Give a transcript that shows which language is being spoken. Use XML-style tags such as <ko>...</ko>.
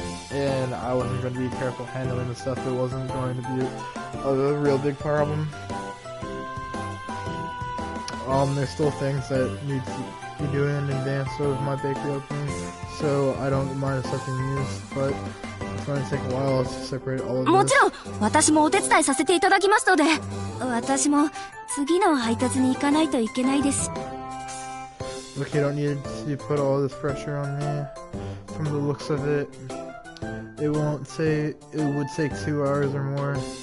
<en>And I wasn't going to be careful handling the stuff. It wasn't going to be a real big problem. There's still things that need to be doing in advance of my bakery opening, so I don't mind accepting these, but it's going to take a while to separate all of this.</en> <ja>もちろん私もお手伝いさせていただきますので、私も次の配達に行かないといけないです。</ja> <en>Look, you don't need to put all this pressure on me. From the looks of it, it would take 2 hours or more.</en>